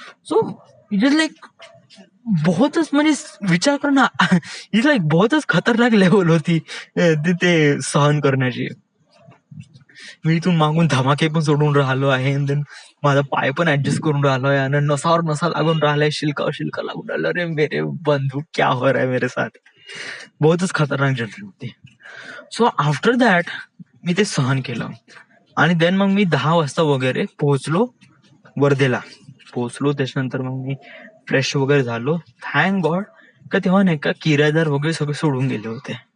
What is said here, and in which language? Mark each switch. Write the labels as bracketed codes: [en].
[en] so it is like [mr] बहुतच, म्हणजे विचार कर ना, इज लाईक बहुतच खतरनाक लेवल होती ते सहन करण्याची. मी इथून मागून धमाके पण सोडून राहिलो आहे, देन माझा पाय पण ऍडजस्ट करून राहिलो आहे, आणि नसावर नसा लागून राहिलाय, शिल्का लागून राहिलं. [hi] अरे मेरे बंधू, क्या हो रहा है मेरे साथ. [mr] बहुतच खतरनाक जर्नी होती. सो आफ्टर दॅट मी ते सहन केलं आणि देन मग मी 10 वाजता वगैरे पोहोचलो वर्धेला. त्याच्यानंतर मग मी फ्रेश वगैरे झालो. थँक गॉड का तेव्हा नाही का किरायदार वगैरे सगळे सोडून गेले होते.